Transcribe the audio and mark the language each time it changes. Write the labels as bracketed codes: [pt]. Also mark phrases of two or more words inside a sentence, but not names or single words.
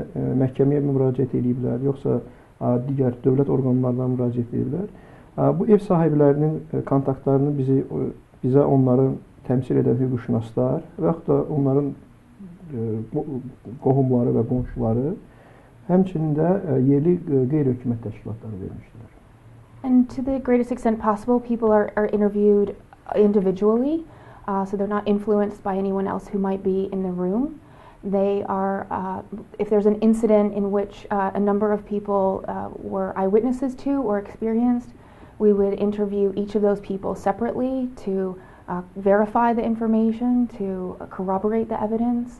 [az] Məhkəməyə müraciət ediblər, yoxsa digər dövlət orqanlarına müraciət edirlər. Bu ev sahiblərinin kontaktlarını bizə onların təmsil edən hüquqşünaslar və yaxud da onların qohumları və qonşuları, həmçinin də yerli qeyri-hökumət təşkilatları vermişdilər. [en] And to the greatest extent possible, people are interviewed individually, so they're not influenced by anyone else who might be in the room. They are, if there's an incident in which a number of people were eyewitnesses to or experienced, we would interview each of those people separately to verify the information, to corroborate the evidence.